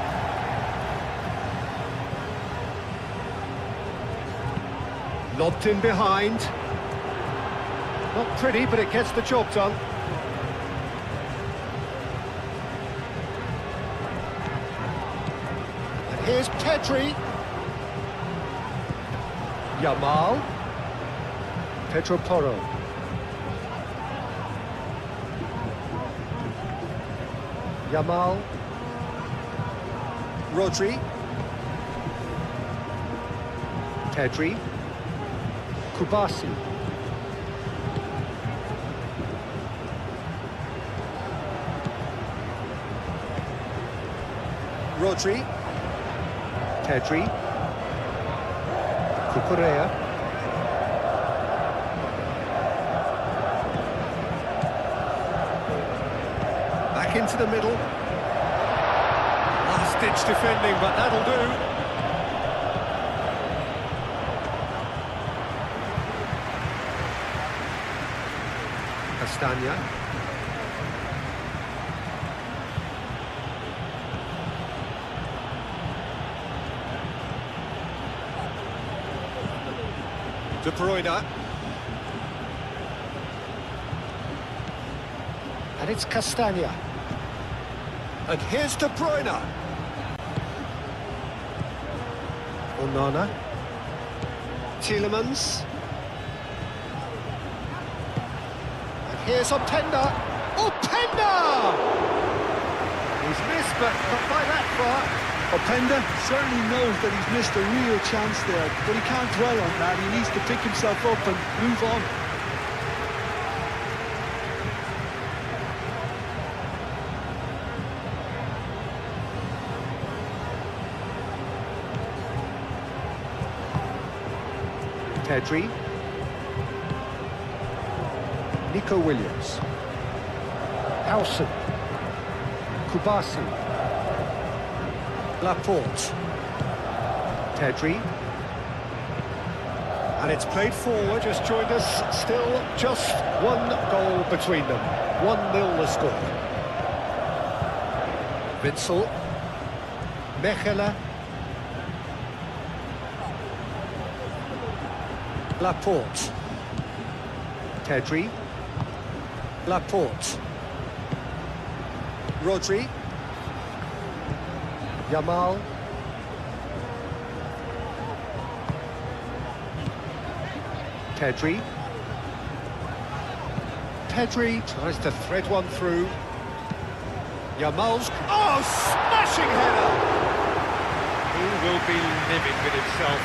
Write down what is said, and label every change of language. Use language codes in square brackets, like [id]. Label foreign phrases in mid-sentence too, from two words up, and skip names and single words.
[en] Lobbed in behind. Not pretty, but it gets the job done. And here's Pedri. Yamal. Pedro Porro. Yamal. Rodri. Pedri. Kubasi. Rodri. Pedri. Cucurella. Back into the middle. Last-ditch defending, but that'll do. Castagna. De Bruyne. And it's Castagna. And here's De Bruyne. Onana. Tielemans. And here's Openda. Openda! He's missed, but not by that far. Openda certainly knows that he's missed a real chance there, but he can't dwell on that. He needs to pick himself up and move on. Pedri. Nico Williams. Howson. Kubasi. Laporte. Pedri. And it's played forward, just joined us. Still just one goal between them. 1-0 the score. Vincel. Mechela. Laporte. Pedri. Laporte. Rodri. Yamal. Pedri. Pedri tries to thread one through. Yamal's... Oh, smashing header! He will be livid with himself.